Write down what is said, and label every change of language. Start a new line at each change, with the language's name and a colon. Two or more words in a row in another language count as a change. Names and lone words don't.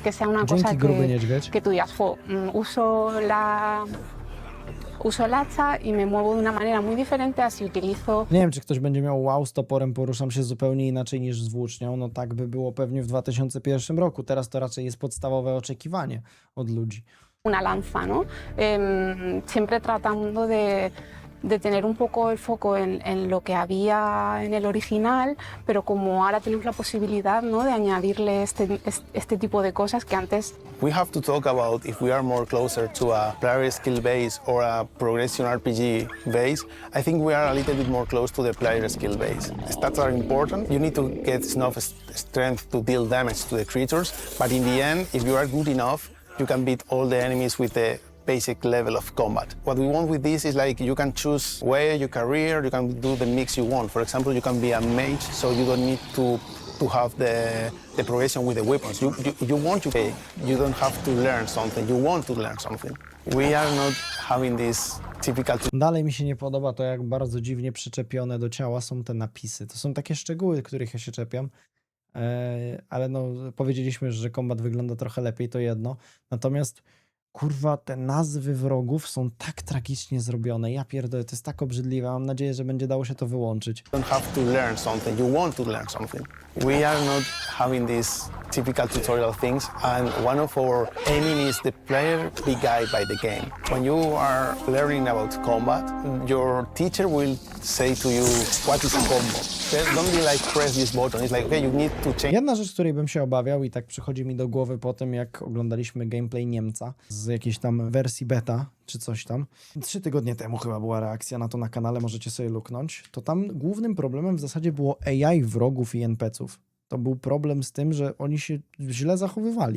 Spanish: Que sea una cosa que tú digas, uso el hacha y me muevo de una manera muy diferente a si utilizo...
Polish: Nie wiem, czy ktoś będzie miał wow, z toporem poruszam się zupełnie inaczej niż z włócznią. No tak by było pewnie w 2001 roku. Teraz to raczej jest podstawowe oczekiwanie od ludzi.
Spanish: Una lanza, ¿no? Siempre tratando de tener un poco el foco en lo que había en el original, pero como ahora tenemos la posibilidad, ¿no? de añadirle este tipo de cosas que antes...
English: We have to talk about if we are more closer to a player skill base or a progression RPG base. I think we are a little bit more close to the player skill base. Stats are important. You need to get enough strength to deal damage to the creatures, but in the end, if you are good enough, you can beat all the enemies with the basic level of combat. What we want with this is like you can choose where your career, you can do the mix you want. For example, you can be a mage, so you don't need to have the progression with the weapons. You want to pay. You don't have to learn something. You want to learn something. We are not having this typical...
Polish: Dalej mi się nie podoba to, jak bardzo dziwnie przyczepione do ciała są te napisy. To są takie szczegóły, których ja się czepiam. Ale no, powiedzieliśmy, że kombat wygląda trochę lepiej, to jedno. Natomiast kurwa, te nazwy wrogów są tak tragicznie zrobione. Ja pierdolę, to jest tak obrzydliwe. Mam nadzieję, że będzie dało się to wyłączyć.
English: You don't have to learn something. You want to learn something. We are not having these typical tutorial things, and one of our aiming is the player be guided by the game. When you are learning about combat, your teacher will say to you, what is a combo? Don't be like, press this button. It's like, okay, you need to change.
Polish: Jedna rzecz, której bym się obawiał i tak przychodzi mi do głowy po tym, jak oglądaliśmy gameplay Niemca z jakiejś tam wersji beta, czy coś tam. 3 tygodnie temu chyba była reakcja na to na kanale, możecie sobie luknąć. To tam głównym problemem w zasadzie było AI wrogów i NPC-ów. To był problem z tym, że oni się źle zachowywali.